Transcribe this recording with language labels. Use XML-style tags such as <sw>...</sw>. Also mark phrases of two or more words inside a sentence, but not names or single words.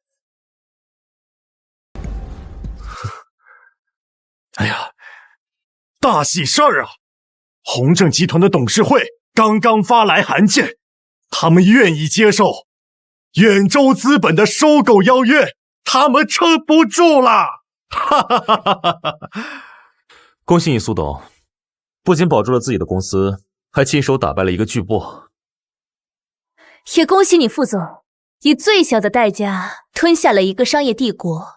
<zh>哎呀，大喜事兒啊！宏正集团的董事会剛剛發來函件，他們願意接受遠州資本的收購邀約，他們撐不住了！哈哈哈哈哈！恭喜你，蘇董，不僅保住了自己的公司，還親手打敗了一個巨擘。也恭喜你，副總，以最小的代價吞下了一個商業帝國。</zh>